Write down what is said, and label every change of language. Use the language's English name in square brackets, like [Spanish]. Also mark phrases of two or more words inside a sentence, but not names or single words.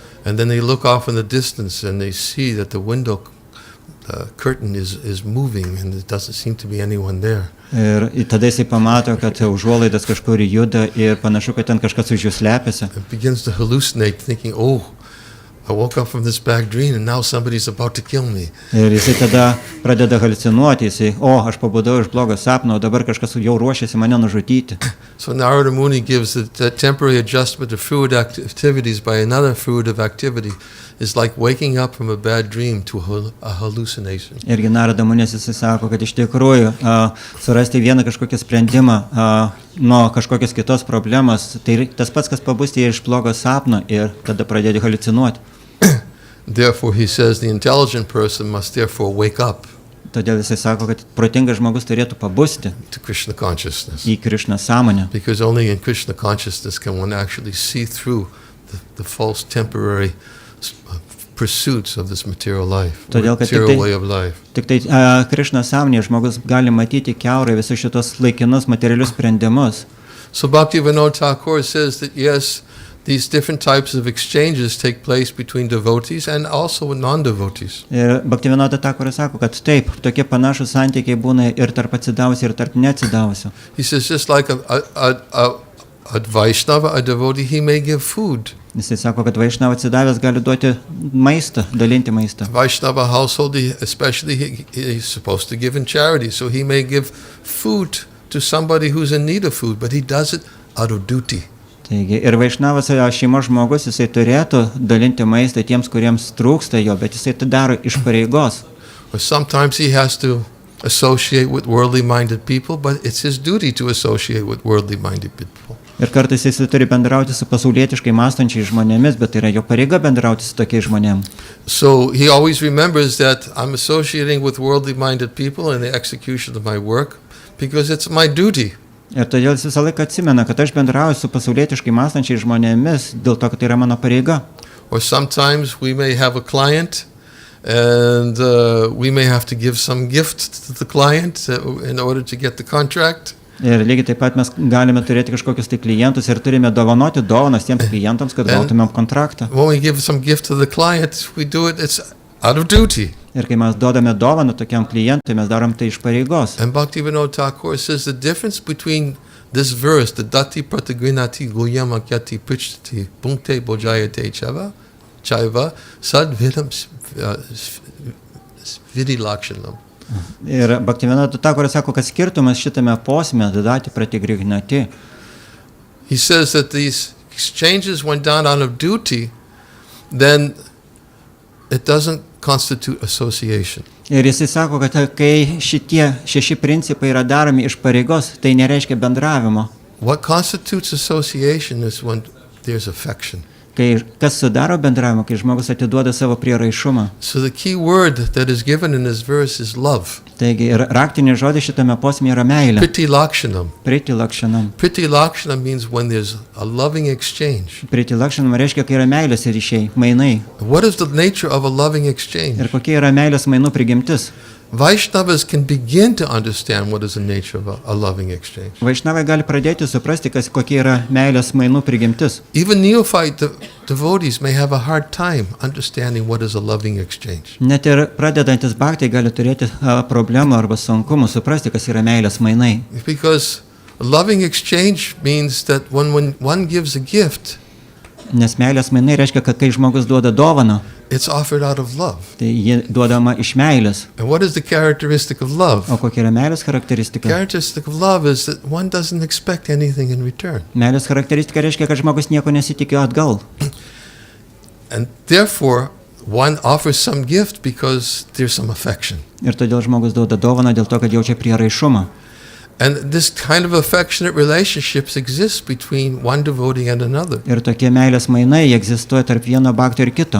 [English] And then they look off in the distance and they see that the window curtain is moving and there doesn't seem to be anyone there. [Lithuanian] Ir tada jisai pamato, kad užuolaidas kažkur juda ir panašu, kad ten kažkas už jų slepiasi. [English] It begins to hallucinate thinking, oh, I woke up from this bad dream and now somebody's about to kill me. [Lithuanian] Ir jisai tada pradeda haliucinuoti, jisai, aš pabudau iš blogo sapno, o dabar kažkas jau ruošiasi mane nužudyti. [English] So Narada Muni gives the temporary adjustment of fruitive activities by another fruitive activity is like waking up from a bad dream to a hallucination. [Lithuanian] Irgi Narada Munis jisai sako, kad iš tikrųjų surasti vieną kažkokį sprendimą nuo kažkokios kitos problemos, tai tas pats, kas pabusti iš blogo sapno ir tada pradėti haliucinuoti. [English] Therefore, he says the intelligent person must therefore wake up. [Lithuanian] Todėl jisai sako, kad protingas žmogus turėtų pabusti [English] to Krishna consciousness. [Lithuanian] į Krišnos sąmonę. [English] Because only in Krishna consciousness can one actually see through the false temporary pursuits of this material life, material way of life. [Lithuanian] Tik tai Krišnos sąmonėje žmogus gali matyti kiaurai visus šitos laikinus materialius sprendimus. [English] So Bhaktivinoda Thakur says that yes, these different types of exchanges take place between devotees and also with non-devotees. [Lithuanian] Ir Bhaktivinoda Thakur sako, kad taip, tokie panašus santykiai būna ir tarp atsidavusių ir tarp neatsidavusių. [English] He says just like a Vaishnava, a devotee, he may give food. [Lithuanian] Jisai sako, kad Vaishnava atsidavęs gali duoti maistą, dalinti maistą. [English] Vaishnava household, especially he's supposed to give in charity, so he may give food to somebody who's in need of food, but he does it out of duty. [Lithuanian] Taigi, ir Vaišnavas šeimos žmogus, jisai turėtų dalinti maistą tiems, kuriems trūksta jo, bet jisai tai daro iš pareigos. [English] Or sometimes he has to associate with worldly minded people, but it's his duty to associate with worldly minded people. [Lithuanian] Ir kartais jisai turi bendrauti su pasaulietiškai mąstančiais žmonėmis, bet tai yra jo pareiga bendrauti su tokiais žmonėmis. [English] So he always remembers that I'm associating with worldly minded people in the execution of my work because it's my duty. [Lithuanian] Ir todėl jis visą laiką atsimena, kad aš bendrauju su pasaulietiškai mąstančiais žmonėmis dėl to, kad tai yra mano pareiga. [English] Or sometimes we may have a client and we may have to give some gift to the client in order to get the contract. [Lithuanian] Ir lygiai taip pat mes galime turėti kažkokius tai klientus ir turime dovanoti dovanas tiems klientams, kad gautumėm kontraktą. [English] When we give some gift to the client, we do it, it's out of duty. [Lithuanian] Ir kai mes duodame dovaną tokiam klientui, mes darom tai iš pareigos. [English] And Bhaktivinoda Thakur says the difference between this verse, the [Sanskrit] dati pratagrinati goyam akyati prichtati punkte bojayate chaiva sadvidam vidilakshanam. [Lithuanian] Ir Bhaktivinoda Thakur sako, kad skirtumas šitame posme [Sanskrit] dati pratagrinati. [English] He says that these exchanges went down out of duty, then it doesn't constitute association. [Lithuanian] Ir jisai sako, kad kai šitie 6 principai yra daromi iš pareigos, tai nereiškia bendravimo. [English] What constitutes association is when there's affection. [Lithuanian] Kai kas sudaro bendravimą, kai žmogus atiduoda savo prieraišumą. [English] So the key word that is given in this verse is love. [Lithuanian] Taigi ir raktinis žodis šitame posme yra meilė. [English] Pritilakshanam. [Lithuanian] Pritilakshanam. [English] Pritilakshanam means when there's a loving exchange. [Lithuanian] Pritilakshanam reiškia, kai yra meilės ryšiai, mainai. [English] What is the nature of a loving exchange? [Lithuanian] Ir kokia yra meilės mainų prigimtis. [English] Vaishnavas can begin to understand what is the nature of a loving exchange. [Lithuanian] Vaišnavai gali pradėti suprasti, kokia yra meilės mainų prigimtis. [English] Even neophyte devotees may have a hard time understanding what is a loving exchange. [Lithuanian] Net ir pradedantis bhaktai gali turėti problemų arba sunkumų suprasti, kas yra meilės mainai. [English] Because a loving exchange means that when one gives a gift, [Lithuanian] nes meilės mainai reiškia, kad kai žmogus duoda dovaną, [English] It's offered out of love. [Lithuanian] Tai ji duodama iš meilės. [English] And what is the characteristic of love? [Lithuanian] O kokia yra meilės charakteristika? [English] Characteristic of love is that one doesn't expect anything in return. [Lithuanian] Meilės charakteristika reiškia, kad žmogus nieko nesitikėjo atgal. [English] And therefore, one offers some gift because there's some affection. [Lithuanian] Ir todėl žmogus duoda dovaną dėl to, kad jaučia prieraišumą. [English] And this kind of affectionate relationships exists between one devotee and another. [Lithuanian] Ir tokie meilės mainai egzistuoja tarp vieno bhakto ir kito.